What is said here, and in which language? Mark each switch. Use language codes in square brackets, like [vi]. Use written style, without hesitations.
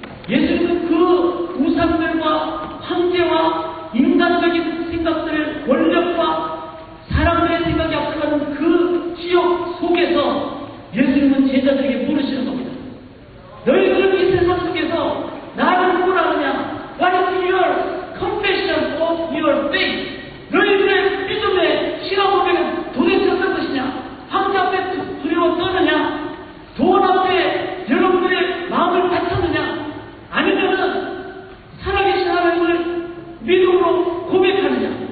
[ko] 예수님은 그 우상들과 황제와 인간적인 생각들, 권력과 사람들의 생각이 앞서가는 그 지역 속에서 예수님은 제자들에게 물으시는 겁니다. 너희들은 이 세상 속에서 나를 누구라 하느냐? [en] What is your confession of your faith? [ko] 너희들의 믿음의 신앙 고백은 도대체 어떤 것이냐? 황제 앞에 두려워 떠느냐? 돈 앞에 여러분들의 마음을 바쳤느냐? 아니면은 살아계신 하나님을 믿음으로 고백하느냐?